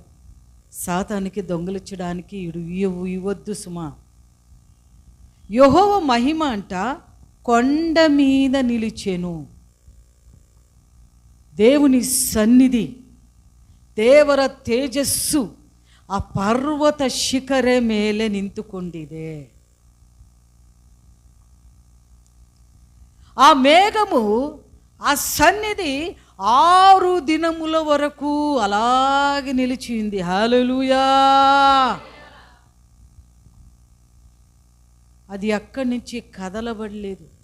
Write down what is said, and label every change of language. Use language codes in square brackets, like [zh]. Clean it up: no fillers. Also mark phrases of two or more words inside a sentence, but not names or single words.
[te] సాతానికి దొంగలించడానికి ఇవ్వద్దు సుమా. యెహోవా మహిమ అంట కొండ మీద నిలిచెను. దేవుని సన్నిధి, [kn] ದೇವರ ತೇಜಸ್ಸು ಆ ಪರ್ವತ ಶಿಖರ ಮೇಲೆ ನಿಂತುಕೊಂಡಿದೆ. [te] ఆ మేఘము, ఆ సన్నిధి 6 దినముల వరకు అలాగే నిలిచింది. హల్లెలూయా. అది అక్కడి నుంచి కదలబడలేదు.